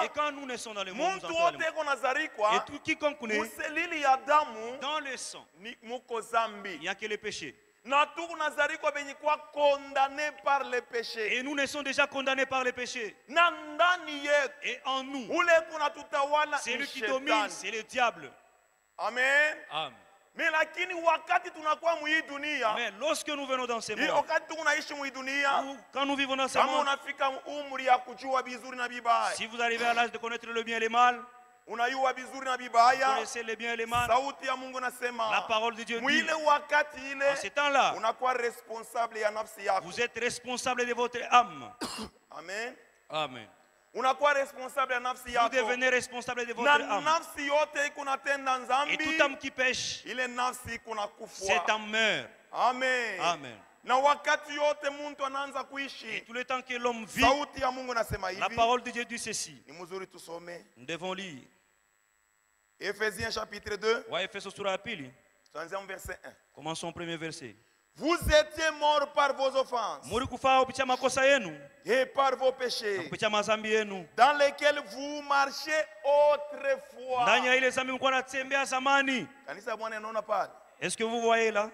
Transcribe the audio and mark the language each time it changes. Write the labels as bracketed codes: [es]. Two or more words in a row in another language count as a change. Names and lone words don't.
[fr] quand nous naissons dans le monde, et tout quiconque naît dans le sang, il n'y a que le péché. Et nous naissons déjà condamnés par le péché. Et en nous, c'est lui qui domine, c'est le diable. Amen. Amen. [sw] Mais lakini wakati tunakuwa mwi dunia, [fr] mais lorsque nous venons dans ce monde, [sw] wakati tunaishi mwi dunia, [fr] quand nous vivons dans ce [sw] kama [fr] monde, [sw] unafika umri ya kujua vizuri na vibaya, [fr] si vous arrivez à l'âge de connaître le bien et le mal, [sw] unayua vizuri na [fr] vous [sw] vibaya, [fr] connaissez le bien et le mal, [sw] sauti ya Mungu nasema, [fr] la parole de Dieu dit, [sw] mwile wakati ile, [fr] en ce temps-là, [sw] unakuwa responsable ya nafsi yako. [fr] vous êtes responsable de votre âme. Amen. Amen. [sw] Unakuwa responsable ya nafsi yako. [fr] Vous devenez responsable de votre âme. [sw] Nafsi yote iko natenda nzambi. [fr] Et toute âme qui pêche, [sw] ile nafsi iko nakufwa. [fr] cette âme meurt. Amen. Amen. [sw] Na wakati yote mtu anaanza kuishi, [fr] et tout le temps que l'homme vit, [sw] sauti ya Mungu nasema hivi, [fr] la parole de Dieu dit ceci. [sw] Ni mzuri tusome. [fr] Nous devons lire. Ephésiens chapitre 2. [sw] Wa Efeso sura ya pili. Tuanze verset 1. [fr] Commençons au premier verset. Vous étiez morts par vos offenses et par vos péchés, dans lesquels vous marchez autrefois. Est-ce que vous voyez là?